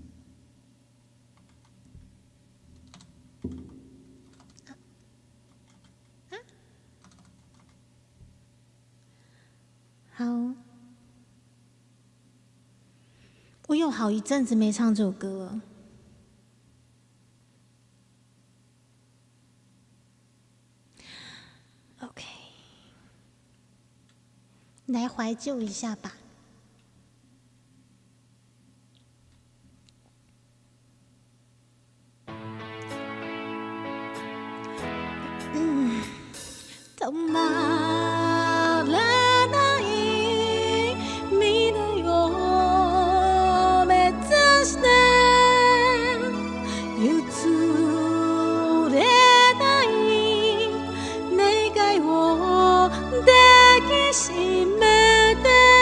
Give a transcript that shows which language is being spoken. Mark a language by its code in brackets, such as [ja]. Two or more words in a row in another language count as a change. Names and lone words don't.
[zh] 好，我有好一阵子没唱这首歌了。OK， 来怀旧一下吧。 [ja] 止まらない未来を目指して譲れない願いを抱きしめて